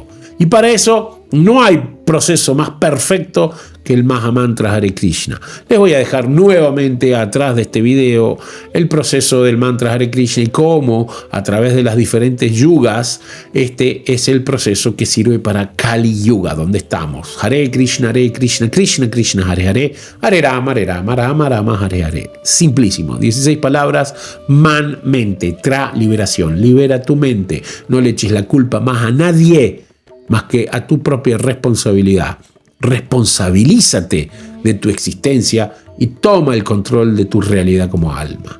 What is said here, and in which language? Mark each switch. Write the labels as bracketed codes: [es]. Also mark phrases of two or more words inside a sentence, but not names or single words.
[es] Y para eso no hay proceso más perfecto que el Mahamantra Hare Krishna. Les voy a dejar nuevamente atrás de este video el proceso del mantra Hare Krishna y cómo a través de las diferentes yugas este es el proceso que sirve para Kali Yuga, donde estamos. [sa] Hare Krishna, Krishna Krishna, Hare Hare, Hare Rama, Rama Rama, Hare Hare. [es] Simplísimo, 16 palabras, man, mente, tra, liberación. Libera tu mente, no le eches la culpa más a nadie, más que a tu propia responsabilidad. Responsabilízate de tu existencia y toma el control de tu realidad como alma.